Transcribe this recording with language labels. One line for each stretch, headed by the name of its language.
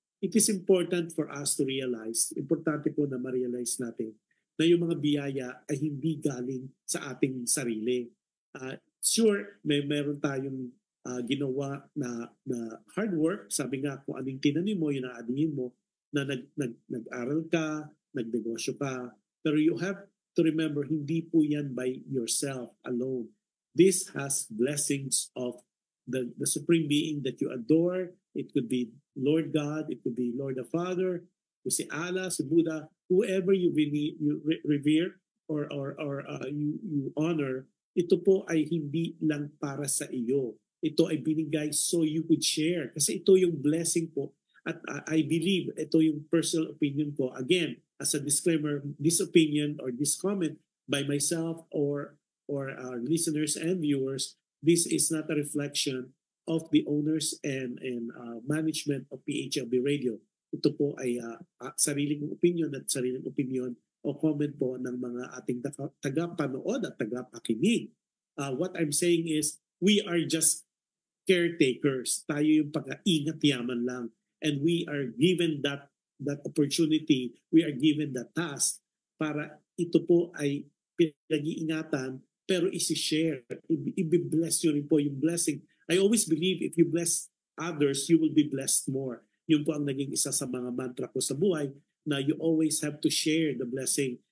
English: It is important for us to realize,
Filipino: importante po na ma-realize natin na yung mga biyaya ay hindi galing sa ating sarili. Sure, meron tayong ginawa na
English: hard work.
Filipino: Sabi nga, kung anong tinanim mo, yun ang adihin mo, na nag-aral ka, nagnegosyo ka.
English: Pero you have to remember,
Filipino: hindi po yan
English: by yourself alone. This has blessings of the Supreme Being that you adore. It could be Lord God, it could be Lord the Father, si Allah, si Buddha, whoever you revere or you honor.
Filipino: Ito po ay hindi lang para sa iyo. Ito ay binigay
English: so you could share.
Filipino: Kasi ito yung blessing po. At
English: I believe
Filipino: ito yung personal opinion ko.
English: Again, as a disclaimer, this opinion or this comment by myself or our listeners and viewers, this is not a reflection of the owners and management of PHLB Radio.
Filipino: Ito po ay sariling opinion at sariling opinion o comment po ng mga ating tagapanood at tagapakinig.
English: What I'm saying is, we are just caretakers.
Filipino: Tayo yung pag-ingat yaman lang.
English: And we are given that opportunity, we are given that task
Filipino: para ito po ay pinag-iingatan pero isi-share. I-bless nyo rin po yung blessing.
English: I always believe if you bless others, you will be blessed more.
Filipino: Yun po ang naging isa sa mga mantra ko sa buhay, na
English: you always have to share the blessing.